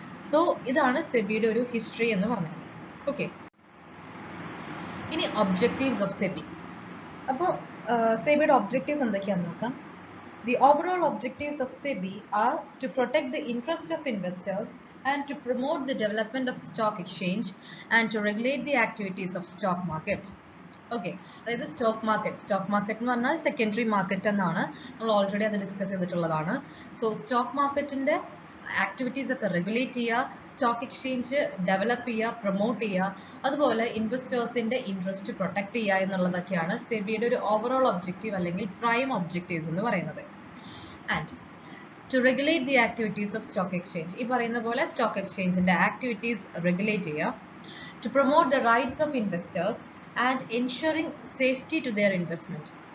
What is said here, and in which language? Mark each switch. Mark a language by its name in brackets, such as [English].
[Malayalam] So ഇതാണ് സെബിയുടെ ഒരു history എന്ന് പറഞ്ഞത്. ഓക്കെ, ഇനി ഒബ്ജക്റ്റീവ്സ് ഓഫ് സെബി. അപ്പോൾ സെബിയുടെ ഒബ്ജക്റ്റീവ്സ് എന്തൊക്കെയാണെന്ന് നോക്കാം. [English] The overall objectives of SEBI are to protect the interest of investors and to promote the development of stock exchange and to regulate the activities of stock market. [Malayalam] Okay, അതായത് stock market എന്ന് പറഞ്ഞാൽ secondary market എന്നാണ്, നമ്മൾ already അത് discuss ചെയ്തിട്ടുള്ളതാണ്. So stock മാർക്കറ്റിൻ്റെ activities ഒക്കെ regulate ചെയ്യുക, സ്റ്റോക്ക് എക്സ്ചേഞ്ച് ഡെവലപ്പ് ചെയ്യുക, പ്രൊമോട്ട് ചെയ്യുക, അതുപോലെ ഇൻവെസ്റ്റേഴ്സിൻ്റെ ഇൻട്രസ്റ്റ് പ്രൊട്ടക്ട് ചെയ്യുക എന്നുള്ളതൊക്കെയാണ് സെബിയുടെ ഒരു ഓവറോൾ ഒബ്ജക്റ്റീവ് അല്ലെങ്കിൽ പ്രൈം ഒബ്ജക്റ്റീവ്സ് എന്ന് പറയുന്നത്. [English] and to regulate the activities of stock exchange, [Malayalam] ഈ പറയുന്ന പോലെ സ്റ്റോക്ക് എക്സ്ചേഞ്ചിൻ്റെ ആക്ടിവിറ്റീസ് റെഗുലേറ്റ് ചെയ്യുക, [English] to promote the rights of investors and ensuring safety to their investment.